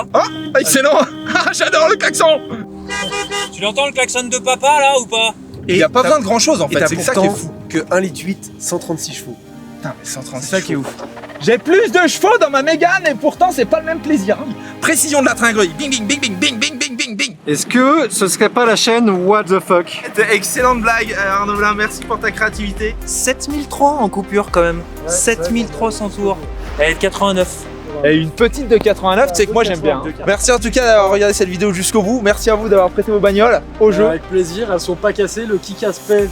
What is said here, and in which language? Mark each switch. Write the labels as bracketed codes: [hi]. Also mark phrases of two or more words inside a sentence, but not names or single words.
[fr] Ah, excellent. J'adore le klaxon. Tu l'entends le klaxon de papa là ou pas? Et il y a pas besoin de grand chose en Et fait. t'as C'est ça qui est pourtant fou. que 1,8 litre, 136 chevaux. Putain, mais 136 C'est ça qui est chevaux. ouf. J'ai plus de chevaux dans ma Mégane et pourtant c'est pas le même plaisir. Précision de la tringlerie. Bing bing bing bing bing bing bing bing bing. Est-ce que ce serait pas la chaîne [en] What the fuck? [fr] C'était excellente blague Arnaud Blin, merci pour ta créativité. 7003 en coupure quand même. 7300 tours. Elle est de 89. Et une petite de 89, c'est que moi j'aime bien. Merci en tout cas d'avoir regardé cette vidéo jusqu'au bout. Merci à vous d'avoir prêté vos bagnoles au jeu. Avec plaisir, elles sont pas cassées, le kick aspect.